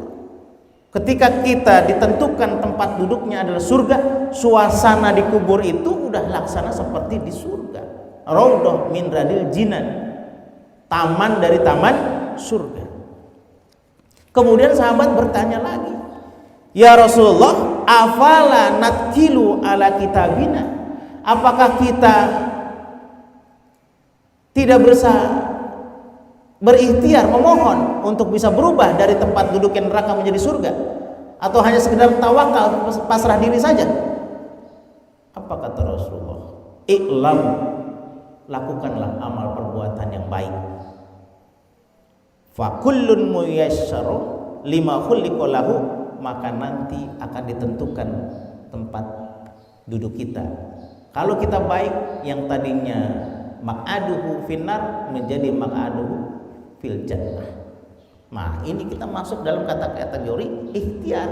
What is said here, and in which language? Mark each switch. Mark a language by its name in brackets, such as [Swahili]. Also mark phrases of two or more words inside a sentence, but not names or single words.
[Indonesian] Ketika kita ditentukan tempat duduknya adalah surga, suasana di kubur itu udah laksana seperti di surga. [Arabic] Raudhah min riyadil jinan, [Indonesian] taman dari taman surga. Kemudian sahabat bertanya lagi, [Arabic] ya Rasulullah, afala natkilu ala kitabina, [Indonesian] apakah kita tidak berikhtiar memohon untuk bisa berubah dari tempat duduk yang neraka menjadi surga, atau hanya sekedar tawakal pasrah diri saja? Apa kata Rasulullah? I'lam, lakukanlah amal perbuatan yang baik. [Arabic] Fa kullun muyassaru lima khuliqa lahu, [Indonesian] maka nanti akan ditentukan tempat duduk kita. Kalau kita baik, yang tadinya [Arabic] maq'aduhu finnar [Indonesian] menjadi [Arabic] maq'aduhu fil jannah. [Indonesian] Nah, ini kita masuk dalam kategori ikhtiar.